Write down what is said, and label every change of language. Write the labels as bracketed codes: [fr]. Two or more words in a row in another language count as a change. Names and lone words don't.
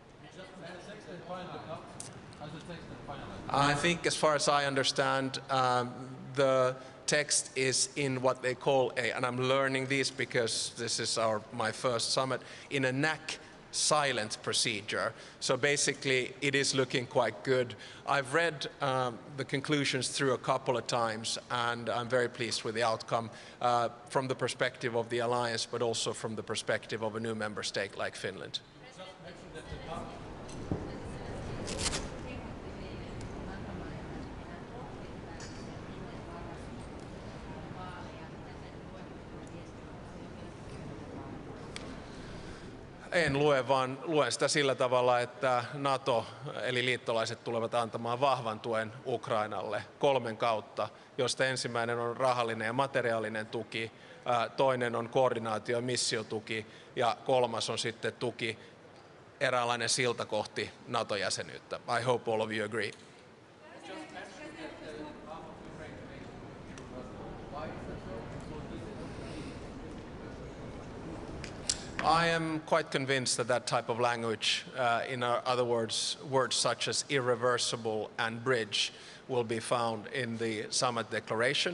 [en] I think, as far as I understand, the text is in what they call and I'm learning this because this is my first summit, in a NAC silent procedure. So basically, it is looking quite good. I've read the conclusions through a couple of times, and I'm very pleased with the outcome from the perspective of the alliance, but also from the perspective of a new member state like Finland. [fi] En lue, vaan luen sitä sillä tavalla, että NATO eli liittolaiset tulevat antamaan vahvan tuen Ukrainalle 3 kautta, josta ensimmäinen on rahallinen ja materiaalinen tuki, toinen on koordinaatio- ja missiotuki ja 3. on sitten tuki, eräänlainen silta kohti NATO-jäsenyyttä. [en] I hope all of you agree. I am quite convinced that that type of language, in other words such as irreversible and bridge, will be found in the summit declaration.